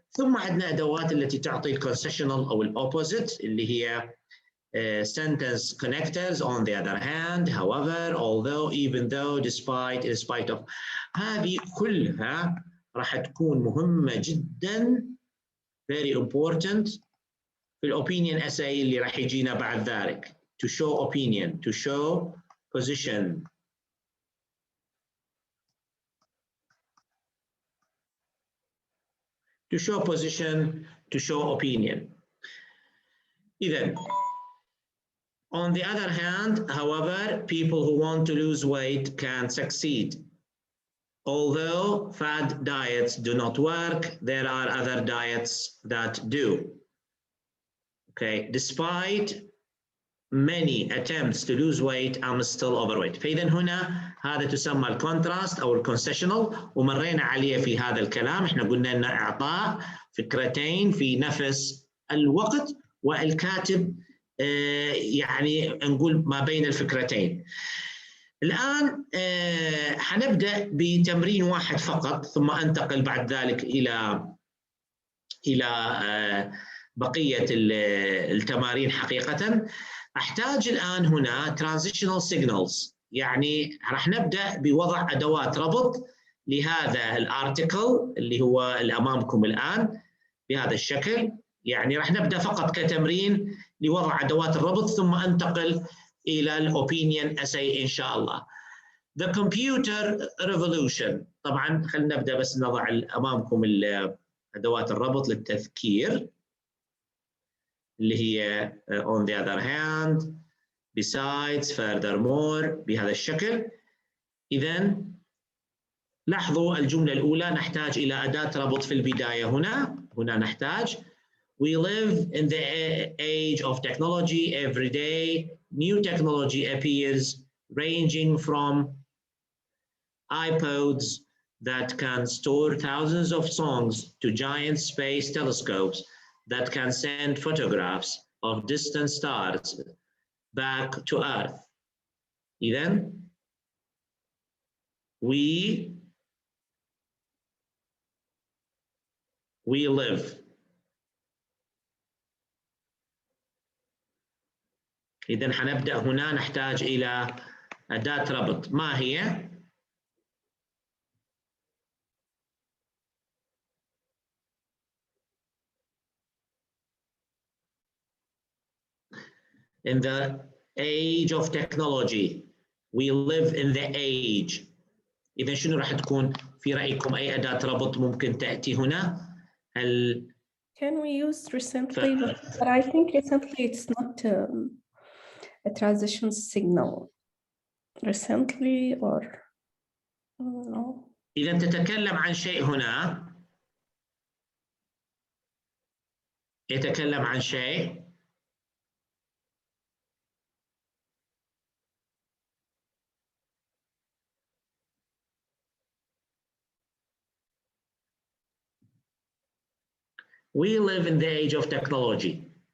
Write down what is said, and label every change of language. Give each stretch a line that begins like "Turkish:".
Arabic: ثم عندنا أدوات التي تعطي الكونسيشنال أو الأوبوزيت اللي هي
English: sentence connectors. On the other hand, however, although, even though, despite, in spite of.
Arabic: هذه كلها راح تكون مهمة جدا،
English: very important
Arabic: في الopinion essay اللي راح يجينا بعد ذلك.
English: To show opinion, to show position. To show position, to show opinion.
Arabic: إذن,
English: on the other hand, however, people who want to lose weight can succeed. Although fad diets do not work, there are other diets that do. Okay, despite many attempts to lose weight, I'm still overweight.
Arabic: فإذا هنا هذا تسمى الكونتراست أو الكونسيشنال، ومرينا عليه في هذا الكلام. احنا قلنا أن إعطاء فكرتين في نفس الوقت، والكاتب يعني نقول ما بين الفكرتين. الآن حنبدأ بتمرين واحد فقط، ثم أنتقل بعد ذلك إلى بقية التمارين. حقيقة أحتاج الآن هنا
English: transitional signals،
Arabic: يعني راح نبدأ بوضع أدوات ربط لهذا الارتكل اللي هو اللي أمامكم الآن بهذا الشكل. يعني راح نبدأ فقط كتمرين لوضع أدوات الربط، ثم أنتقل إلى الأوبينيون أساي إن شاء الله.
English: The computer revolution.
Arabic: طبعا خلينا نبدأ بس نضع أمامكم أدوات الربط للتذكير اللي هي
English: on the other hand, besides, furthermore
Arabic: بهذا الشكل. إذن لاحظوا الجملة الأولى نحتاج إلى أداة ربط في البداية. هنا نحتاج
English: We live in the age of technology. Every day, new technology appears, ranging from iPods that can store thousands of songs to giant space telescopes that can send photographs of distant stars back to Earth. Then, we live.
Arabic: إذن حنبدأ هنا نحتاج إلى أداة ربط. ما هي؟
English: in the age of technology. We live in the age.
Arabic: إذا شنو راح تكون في رأيكم أي أداة ربط ممكن تأتي هنا؟ هل
English: Can we use recently? But I think recently it's not a transition signal. Recently or no?
Arabic: إذا تتكلم عن شيء هنا، يتكلم عن شيء
English: we live in the age of technology.